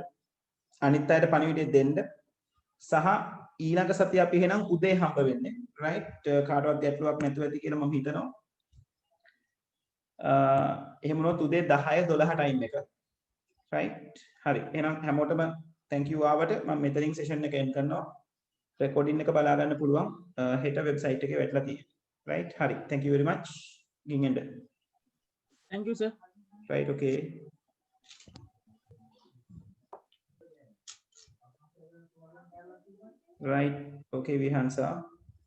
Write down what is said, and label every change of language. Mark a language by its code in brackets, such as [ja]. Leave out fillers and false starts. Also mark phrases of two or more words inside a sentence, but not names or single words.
[si] අනිත් අයට පණිවිඩය දෙන්න. සහ ඊළඟ සතිය අපි එහෙනම් උදේ හම්බ වෙන්නේ. [en] right? [si] කාටවත් ගැටලුවක් නැතුව ඇති කියලා මම හිතනවා. එහෙම වුණොත් උදේ 10 12 ටයිම් එක. right? හරි. එහෙනම් හැමෝටම [en] thank you [si] ආවට මම මෙතනින් session එක end කරනවා. recording එක බලා ගන්න පුළුවන්. හෙට website එකේ වැටලා තියෙනවා. right? හරි. [en] thank you very much. [si] ගින් එන්න. [en] thank you sir. right okay. right okay Vihansa.